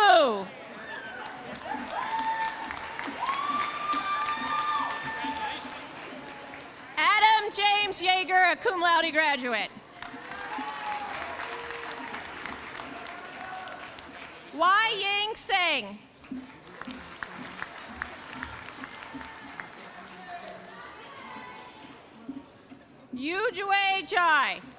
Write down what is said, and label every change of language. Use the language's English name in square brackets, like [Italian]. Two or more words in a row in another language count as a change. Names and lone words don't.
[English] Wu. Adam James Yeager, a [Latin] cum laude [English] graduate. Wai Ying Seng. Yu Jue Chai.